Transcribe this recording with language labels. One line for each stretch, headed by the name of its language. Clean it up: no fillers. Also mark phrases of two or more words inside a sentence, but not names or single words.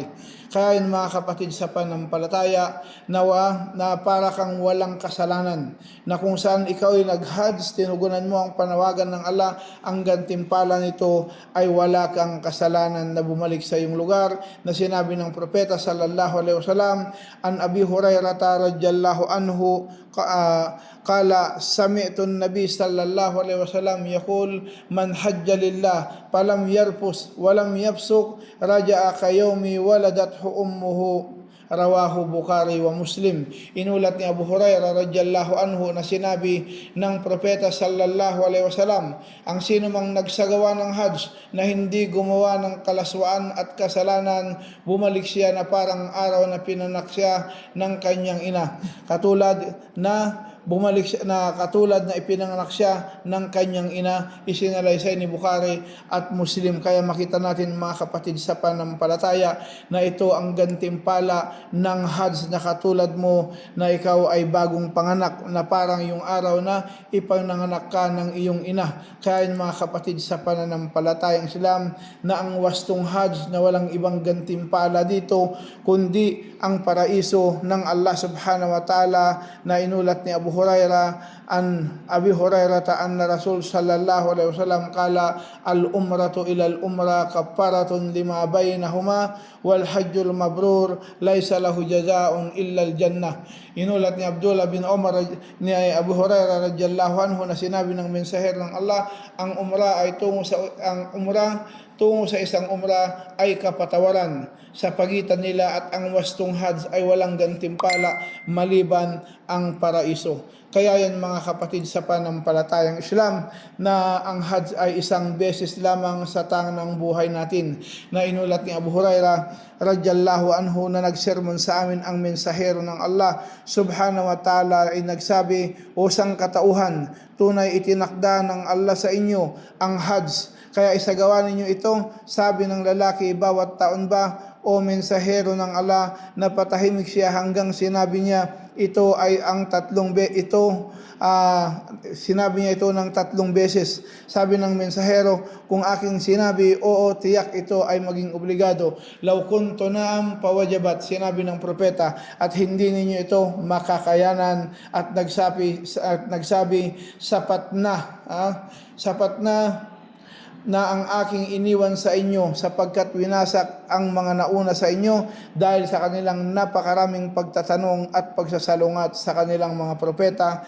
Filipino: Kaya yun mga kapatid sa panampalataya, na para kang walang kasalanan, na kung saan ikaw ay nag-Hajj, tinugunan mo ang panawagan ng Allah, ang gantimpala nito ay wala kang kasalanan na bumalik sa iyong lugar, na sinabi ng propeta
Arabic: صلى الله عليه وسلم، عن أبي هريرة رضي الله عنه قال سمعت النبي صلى الله عليه وسلم يقول من حج لله فلم يرفث ولم يفسق رجع كيوم ولدته أمه، رواه البخاري ومسلم.
Filipino: Inulat ni Abu Hurairah
Arabic: رضي الله عنه
Filipino: na sinabi ng propeta
Arabic: صلى الله عليه وسلم,
Filipino: ang sino mang nagsagawa ng Hajj na hindi gumawa ng kalaswaan at kasalanan, bumalik siya na parang araw na pinanak siya ng kanyang ina, katulad na ipinanganak siya ng kanyang ina. Isinalaysay ni Bukhari at Muslim. Kaya makita natin mga kapatid sa panampalataya na ito ang gantimpala ng Hajj, na katulad mo na ikaw ay bagong panganak, na parang yung araw na ipananganak ka ng iyong ina. Kaya mga kapatid sa pananampalatayang Islam, na ang wastong Hajj na walang ibang gantimpala dito kundi ang paraiso ng Allah
Arabic: سبحانه وتعالى,
Filipino: na inulat ni Abu Hurairah
Arabic: عن أبي هريرة أن رسول صلى الله عليه وسلم قال العمرة إلى العمرة كفارة لما بينهما والحج المبرور ليس له جزاء إلا الجنة.
Filipino: Inulat ni Abdullah bin Umar ni Abu Hurairah
Arabic: رضي الله عنه
Filipino: na sinabi ng mensahero ng Allah, ang umrah tungo sa isang umrah ay kapatawaran sa pagitan nila, at ang wastong Hajj ay walang gantimpala maliban ang paraiso. Kaya yan mga kapatid sa panampalatayang Islam, na ang Hajj ay isang beses lamang sa tanang buhay natin, na inulat ni Abu Hurairah
Arabic: رضي الله عنه
Filipino: na nagsermon sa amin ang mensahero ng Allah
Arabic: سبحانه وتعالى
Filipino: ay nagsabi, o sangkatauhan, tunay itinakda ng Allah sa inyo ang Hajj, kaya isagawa ninyo ito. Sabi ng lalaki, bawat taon ba, o mensahero ng Allah? Napatahimik siya hanggang sinabi niya, sinabi niya ito ng 3 beses. Sabi ng mensahero, kung aking sinabi, oo, tiyak ito ay maging obligado.
Arabic: لو كنت نعم لوجبت,
Filipino: sinabi ng propeta, at hindi ninyo ito makakayanan. At nagsabi sapat na ang aking iniwan sa inyo, sapagkat winasak ang mga nauna sa inyo dahil sa kanilang napakaraming pagtatanong at pagsasalungat sa kanilang mga propeta.